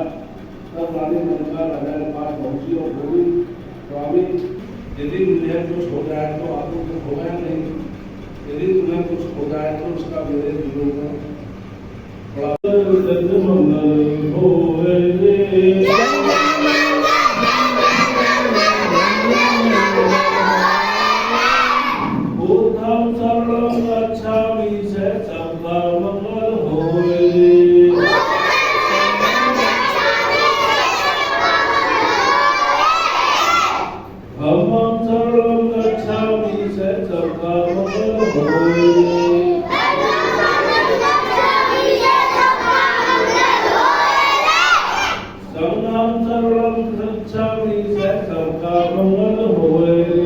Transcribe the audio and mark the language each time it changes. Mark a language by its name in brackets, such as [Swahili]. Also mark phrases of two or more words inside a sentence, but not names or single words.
[Hindi] तब रानी मंदिरा राजा के पास पहुंची और बोली, स्वामी यदि मुझे कुछ हो जाए तो आपको कुछ होगा या नहीं? यदि तुम्हें कुछ हो जाए तो उसका मेरे जीवन में बड़ा मंगल होए। [Pali] बुद्धं शरणं गच्छामि [Hindi] से सबका मंगल होए। [Pali] धम्मं शरणं गच्छामि [Hindi] से सबका मंगल होए। [Pali] संघं शरणं गच्छामि [Hindi] से सबका मंगल होए।